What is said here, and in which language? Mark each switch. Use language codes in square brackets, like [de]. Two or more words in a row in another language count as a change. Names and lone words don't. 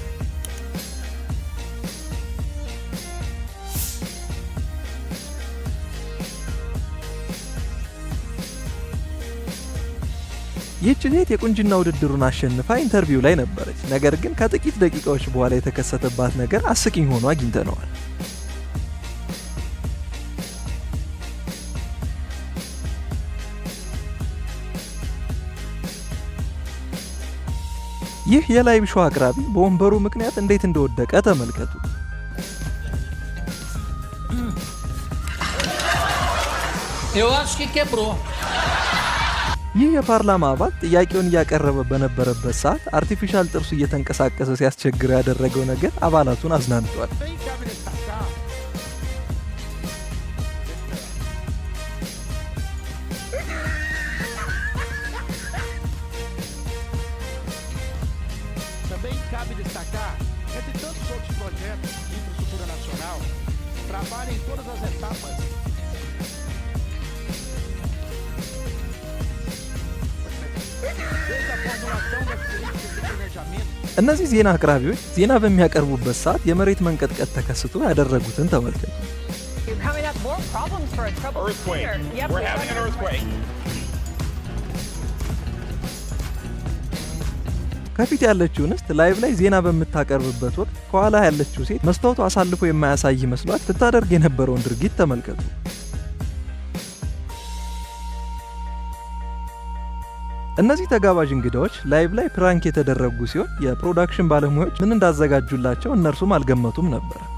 [am] ይህች ሴት የቁንጅና ውድድሩን አሸንፋ ኢንተርቪው ላይ ነበረች። ነገር ግን ከጥቂት ደቂቃዎች በኋላ የተከሰተባት ነገር አስቂኝ ሆኖ አግኝተነዋል። ይህ የላይቭ ሾው አቅራቢ በወንበሩ ምክንያት እንዴት እንደወደቀ ተመልከቱ። [pt] Eu acho que quebrou. [am] ይህ የፓርላማ አባል ጥያቄውን እያቀረበ በነበረበት ሰዓት አርቲፊሻል ጥርሱ እየተንቀሳቀሰ ሲያስቸግረው ያደረገው ነገር አባላቱን አዝናንቷል። [pt] Também cabe destacar, entre tantos outros projetos de infraestrutura nacional, trabalha em todas as etapas. [am] እነዚህ ዜና አቅራቢዎች ዜና በሚያቀርቡበት ሰዓት የመሬት መንቀጥቀጥ ተከስቶ ያደረጉትን ተመልከቱ። ከፊት ያለችው እንስት ላይቭ ላይ ዜና በምታቀርብበት ወቅት ከኋላ ያለችው ሴት መስታወቱ አሳልፎ የማያሳይ መስሏት ስታደርግ የነበረውን ድርጊት ተመልከቱ። እነዚህ ተጋባዥ እንግዳዎች ላይቭ ላይ ፕራንክ የተደረጉ ሲሆን የፕሮዳክሽን ባለሙያዎች ምን እንዳዘጋጁላቸው እነርሱም አልገመቱም ነበር።